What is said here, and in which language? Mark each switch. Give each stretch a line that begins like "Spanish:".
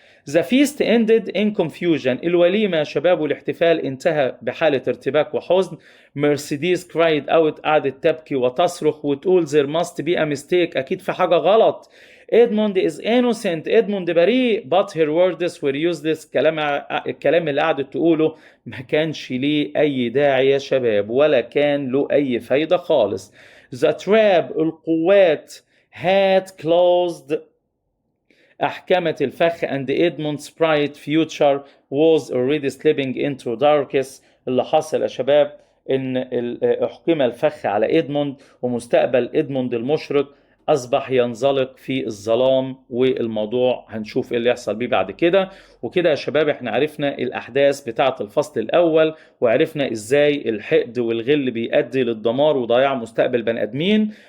English: The feast ended in confusion،
Arabic: الوليمة يا شباب والاحتفال انتهى بحالة ارتباك وحزن. مرسيدس
English: cried out،
Arabic: قعدت تبكي وتصرخ وتقول
English: there must be a mistake،
Arabic: أكيد في حاجة غلط.
English: Edmund is innocent، Edmund
Arabic: بريء.
English: but her words were useless،
Arabic: الكلام اللي قعدت تقوله ما كانش ليه أي داعي يا شباب، ولا كان له أي فايدة خالص.
English: The trap،
Arabic: القوات
English: had closed،
Arabic: أحكمت الفخ
English: and Edmund's bright future was already slipping into darkness.
Arabic: اللي حصل يا شباب إن أحكم الفخ على إدموند، ومستقبل إدموند المشرق أصبح ينزلق في الظلام، والموضوع هنشوف إيه اللي يحصل بيه بعد كده. وكده يا شباب إحنا عرفنا الأحداث بتاعة الفصل الأول، وعرفنا إزاي الحقد والغل بيؤدي للدمار وضياع مستقبل بني آدمين.